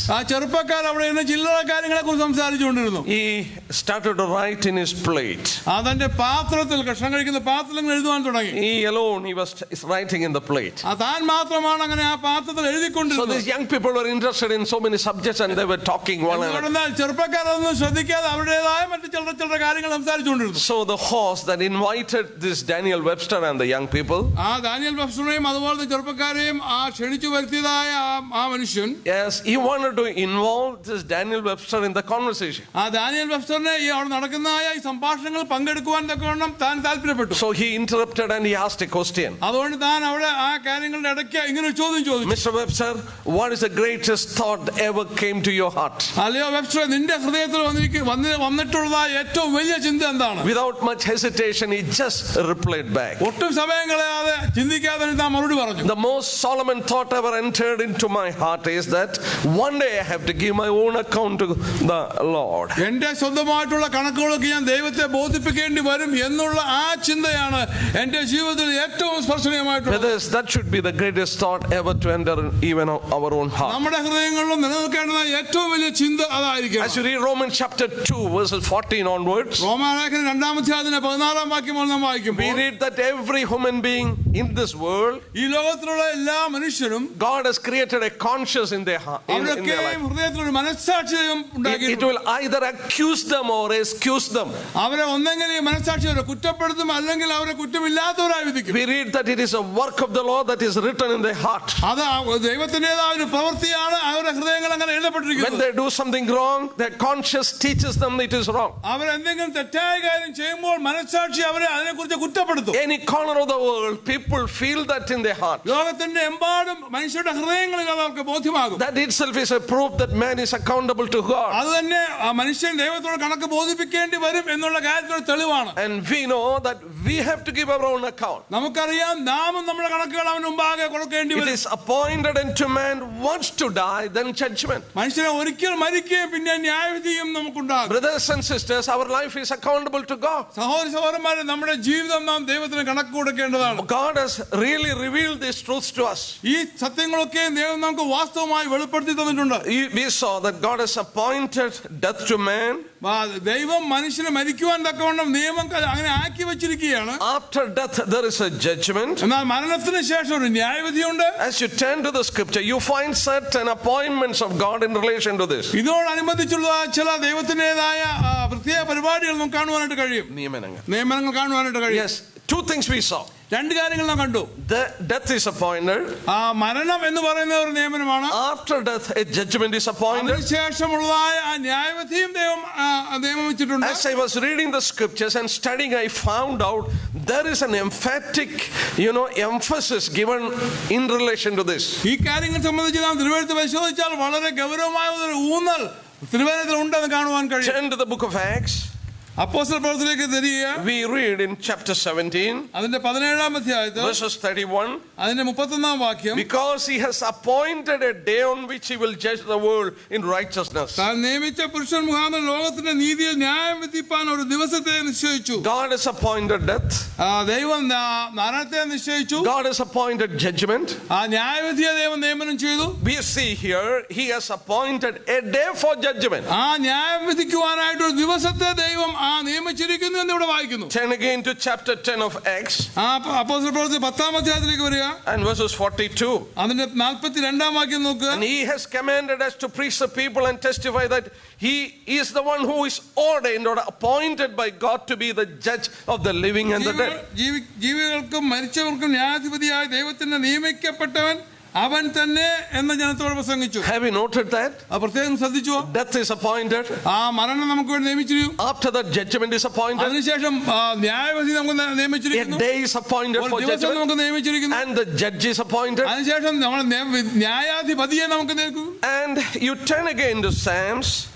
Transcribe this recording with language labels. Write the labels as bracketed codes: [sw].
[ml] ആ ചെറുപ്പക്കാർ അവിടെ ഇരുന്ന് ചില്ലറ കാര്യങ്ങളെ കുറിച്ച് സംസാരിച്ചുകൊണ്ടിരുന്നു. [en] He started to write in his plate. [ml] അതിന്റെ പാത്രത്തിൽ ഭക്ഷണം കഴിക്കുന്ന പാത്രത്തിൽ എഴുതുവാൻ തുടങ്ങി. [en] He alone, he was writing in the plate. [ml] താൻ മാത്രമാണ് അങ്ങനെ ആ പാത്രത്തിൽ [en] So [ml] എഴുതിക്കൊണ്ടിരുന്നത്. [en] these young people were interested in so many subjects and they were talking one another. [ml] ചെറുപ്പക്കാരൊന്നും ശ്രദ്ധിക്കാതെ അവരുടേതായ മറ്റു ചില കാര്യങ്ങൾ സംസാരിച്ചുകൊണ്ടിരുന്നു. [en] So the host that invited this Daniel Webster and the young people, [ml] ആ ഡാനിയൽ വെബ്സ്റ്ററിനെയും അതുപോലെ ചെറുപ്പക്കാരെയും ആ ക്ഷണിച്ചു വരുത്തിയതായ ആ മനുഷ്യൻ, [en] yes, he wanted to involve this Daniel Webster in the conversation. [ml] ആ ഡാനിയൽ വെബ്സ്റ്ററിനെ ഈ അവിടെ നടക്കുന്നതായ ഈ സംഭാഷണങ്ങൾ പങ്കെടുക്കുവാൻ തക്കവണ്ണം താൻ താല്പര്യപ്പെട്ടു. [en] So he interrupted and he asked a question. [ml] അതുകൊണ്ട് താൻ അവിടെ ആ കാര്യങ്ങളുടെ ഇടയ്ക്ക് ഇങ്ങനെ ഒരു ചോദ്യം ചോദിച്ചു. [en] Mr. Webster, what is the greatest thought that ever came to your heart? [ml] അല്ലയോ വെബ്സ്റ്റർ, നിന്റെ ഹൃദയത്തിൽ വന്നിട്ടുള്ള ഏറ്റവും വലിയ ചിന്ത എന്താണ്? [en] Without much hesitation, he just replied back. [ml] ഒട്ടും സമയം കളയാതെ ചിന്തിക്കാതെ താൻ മറുപടി പറഞ്ഞു. [en] The most Solomon thought ever entered into my heart is that one day I have to give my own account to the Lord. [ml] എന്റെ സ്വന്തമായിട്ടുള്ള കണക്കുകളൊക്കെ ഞാൻ ദൈവത്തെ ബോധിപ്പിക്കേണ്ടി വരും എന്നുള്ള ആ ചിന്തയാണ് എന്റെ ജീവിതത്തിൽ ഏറ്റവും സ്പർശനീയമായിട്ടുള്ളത്. [en] That should be the greatest thought ever to enter even our own heart. [ml] നമ്മുടെ ഹൃദയങ്ങളിലും നിലനിൽക്കേണ്ടത് ഏറ്റവും വലിയ ചിന്ത അതായിരിക്കും. [en] As you read Romans chapter 2 verses 14 onwards, [ml] റോമാലേഖനം 2-ാം വാക്യം നാം വായിക്കുമ്പോൾ [en] we read that every human being in this world, [ml] ഈ ലോകത്തിലുള്ള എല്ലാ മനുഷ്യരും [en] God has created a conscience in their heart. [ml] ഹൃദയത്തിൽ ഒരു മനസ്സാക്ഷി ഉണ്ടാക്കി. [en] It will either accuse them or excuse them. [ml] അവരെ ഒന്നെങ്കിൽ ഈ മനസ്സാക്ഷി അവരെ കുറ്റപ്പെടുത്തും, അല്ലെങ്കിൽ അവരെ കുറ്റമില്ലാത്തവരായി വിധിക്കും. [en] We read that it is a work of the Lord that is written in their heart. [ml] അത് ദൈവത്തിന്റേതായ ഒരു പ്രവൃത്തിയാണ് അവരുടെ ഹൃദയങ്ങൾ അങ്ങനെ എഴുതപ്പെട്ടിരിക്കുന്നത്. [en] When they do something wrong, their conscience teaches them it is wrong. [ml] അവരെന്തെങ്കിലും തെറ്റായ കാര്യം ചെയ്യുമ്പോൾ മനസ്സാക്ഷി അവരെ അതിനെക്കുറിച്ച് കുറ്റപ്പെടുത്തും. [en] Any corner of the world, people feel that in their heart. [ml] ലോകത്തിന്റെ എമ്പാടും മനുഷ്യരുടെ ഹൃദയങ്ങളിൽ അവർക്ക് ബോധ്യമാകും. [en] That itself is a proof that man is accountable to God. [ml] അത് തന്നെ മനുഷ്യൻ ദൈവത്തോട് കണക്ക് ബോധിപ്പിക്കേണ്ടി വരും എന്നുള്ള കാര്യത്തിന് തെളിവാണ്. [en] And we know that we have to give our own account. [ml] നമുക്കറിയാം നാമും നമ്മുടെ കണക്കുകൾ അവന് മുമ്പാകെ കൊടുക്കേണ്ടി വരും. [en] It is appointed unto man once to die, then judgment. [ml] മനുഷ്യനെ ഒരിക്കൽ മരിക്കുകയും പിന്നെ ന്യായവിധിയും നമുക്കുണ്ടാകും. [en] Brothers and sisters, our life is accountable to God. [ml] സഹോദരി സഹോദരന്മാരെ, നമ്മുടെ ജീവിതം നാം ദൈവത്തിന് കണക്ക് കൊടുക്കേണ്ടതാണ്. [en] God has really revealed these truths to us. [ml] ഈ സത്യങ്ങളൊക്കെ ദൈവം നമുക്ക് വാസ്തവമായി വെളിപ്പെടുത്തി തന്നിട്ടുണ്ട്. [en] We saw that God has appointed death to man. [ml] ദൈവം മനുഷ്യനെ മരിക്കുവാൻ തക്കവണ്ണം നിയമം അങ്ങനെ ആക്കി വെച്ചിരിക്കുകയാണ്. [en] After death there is a judgment. [ml] എന്നാൽ മരണത്തിന് ശേഷം ഒരു ന്യായവിധിയുണ്ട്. [en] As you turn to the scripture, you find certain appointments of God in relation to this. [ml] ഇതിനോടനുബന്ധിച്ചുള്ള ചില ദൈവത്തിൻ്റെതായ പ്രത്യേക പരിപാടികൾ നമുക്ക് കാണുവാനായിട്ട് കഴിയും. നിയമനങ്ങൾ കാണുവാനായിട്ട് കഴിയും. [en] Yes, two things we saw. [ml] രണ്ട് കാര്യങ്ങൾ നാം കണ്ടു. [en] The death is appointed. [ml] മരണം എന്ന് പറയുന്ന ഒരു നിയമനമാണ്. [en] After death a judgment is appointed. [ml] അതിനുശേഷമുള്ളതായ ആ ന്യായവിധിയും ദൈവം നിയമിച്ചിട്ടുണ്ട്. [en] As I was reading the scriptures and studying, I found out there is an emphatic, emphasis given in relation to this. [ml] ഈ കാര്യങ്ങൾ സംബന്ധിച്ച് നാം തിരുവെഴുത്ത് പരിശോധിച്ചാൽ വളരെ ഗൗരവമായ ഒരു ഊന്നൽ തിരുവെഴുത്തിൽ ഉണ്ടെന്ന് കാണുവാൻ കഴിയും. [en] Turn to the book of Acts. [ml] അപ്പോസ്തല പ്രവൃത്തിയിലേക്ക് തിരിയുക. [en] We read in chapter 17, [ml] അതിന്റെ 17-ാം അധ്യായത്തിൽ [en] verses 31, [ml] അതിന്റെ 31-ാം വാക്യം, [en] because he has appointed a day on which he will judge the world in righteousness. [ml] താൻ നിയമിച്ച പുരുഷൻ മുഖാന്തരം ലോകത്തിന്റെ നീതിയിൽ ന്യായം വിധിപ്പാൻ ഒരു ദിവസത്തെ നിശ്ചയിച്ചു. [en] God has appointed death. [ml] ദൈവം മരണത്തെ നിശ്ചയിച്ചു. [en] God has appointed judgment. [ml] ആ ന്യായവിധിയെ ദൈവം നിയമനം ചെയ്തു. [en] We see here he has appointed a day for judgment. [ml] ആ ന്യായം വിധിക്കുവാനായിട്ട് ഒരു ദിവസത്തെ ദൈവം നിയമിച്ചിരിക്കുന്നു എന്ന് ഇവിടെ വായിക്കുന്നു. [en] Turn again to chapter 10 of Acts. [ml] അപ്പോസ്തല പ്രവൃത്തി 10-ാം അധ്യായത്തിലേക്ക് വരിക. [en] And verses 42. [ml] അതിന്റെ 42-ാം വാക്യം നോക്കുക. [en] And he has commanded us to preach the people and testify that he is the one who is ordained or appointed by God to be the judge of the living and the dead. [ml] ജീവികൾക്കും മരിച്ചവർക്കും ന്യായാധിപതിയായി ദൈവത്തിന് നിയമിക്കപ്പെട്ടവൻ അവൻ തന്നെ എന്ന ജനത്തോട് പ്രസംഗിച്ചു. [en] Have you noted that? [ml] പ്രത്യേകം ശ്രദ്ധിച്ചു. [en] Death is appointed. [ml] മരണം നമുക്ക് വേണ്ടി നിയമിച്ചിരിക്കുന്നു. [en] After that judgment is appointed. [ml] അതിനുശേഷം ന്യായവിധി നമുക്ക് നിയമിച്ചിരിക്കുന്നു. [en] A day is appointed for judgment. [ml] നമുക്ക് നിയമിച്ചിരിക്കുന്നു. [en] And the judge is appointed. [ml] അതിനുശേഷം നമ്മൾ ന്യായാധിപതിയെ നമുക്ക് നിയമിക്കും. [en] And you turn again to Psalms.